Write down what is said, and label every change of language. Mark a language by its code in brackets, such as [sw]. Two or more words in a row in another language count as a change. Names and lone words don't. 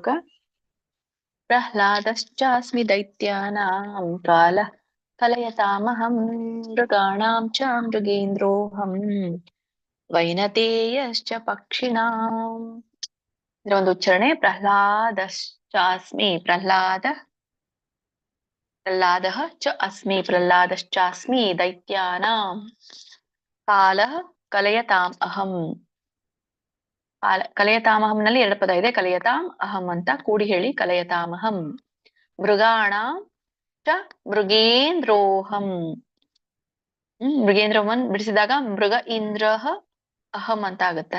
[sa] ಪ್ರಹ್ಲಾದಶ್ಚಾಸ್ಮಿ ದೈತ್ಯಾನಾಂ ಕಾಲಃ ಕಲಯತಾಮಹಂ ಮೃಗಾಣಾಂ ಚ ಮೃಗೇಂದ್ರೋಹಂ ವೈನತೇಯಶ್ಚ ಪಕ್ಷಿಣಾಂ. [kn] ಇದರ ಒಂದು ಉಚ್ಚಾರಣೆ. [sa] ಪ್ರಹ್ಲಾದಶ್ಚಾಸ್ಮಿ, ಪ್ರಹ್ಲಾದಃ ಚ ಅಸ್ಮಿ, ಪ್ರಹ್ಲಾದಶ್ಚಾಸ್ಮಿ ದೈತ್ಯಾನಾಂ ಕಾಲಃ ಕಲಯತಾಂ ಅಹಂ. [kn] ಕಲಯತಾಮಹಂ ನಲ್ಲಿ 2 ಪದ ಇದೆ. [sa] ಕಲಯತಾಂ ಅಹಂ [kn] ಅಂತ ಕೂಡಿ ಹೇಳಿ. ಕಲಯತಾಮಹಂ. [sa] ಮೃಗಾಣಾಂ ಚ ಮೃಗೇಂದ್ರೋಹಂ. [kn] ಮೃಗೇಂದ್ರವನ್ ಬಿಡಿಸಿದಾಗ [sa] ಮೃಗ ಇಂದ್ರಃ ಅಹಂ [kn] ಅಂತ ಆಗುತ್ತೆ.